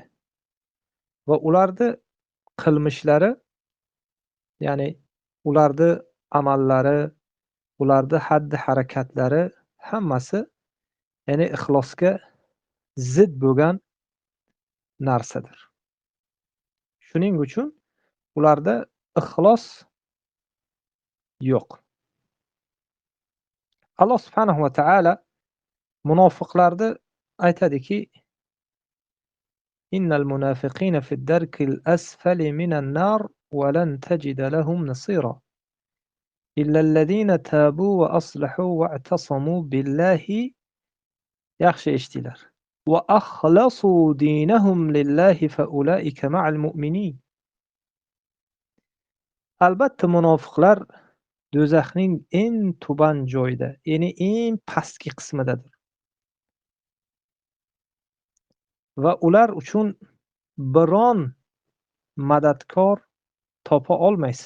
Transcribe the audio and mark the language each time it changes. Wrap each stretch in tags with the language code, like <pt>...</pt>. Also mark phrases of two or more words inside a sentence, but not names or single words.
<uz>Va ularni qilmishlari, ya'ni ularni amallari, ularni xatti harakatlari hammasi ya'ni ixlosga zid bo'lgan narsadir. Shuning uchun ularda ixlos yo'q. Alloh subhanahu va taolo munofiqlarni aytadiki:</uz> <ar>"إن المنافقين في الدرك الأسفل من النار ولن تجد لهم نصيرا إلا الذين تابوا وأصلحوا واعتصموا بالله."</ar> <uz>Yaxshi eshitinglar.</uz> <ar>"وأخلصوا دينهم لله فأولئك مع المؤمنين."</ar> <uz>Albatta munofiqlar do'zaxning eng tuban joyida, ya'ni eng pastki qismidadir. Va ular uchun biron madadkor topa olmaysiz.</uz>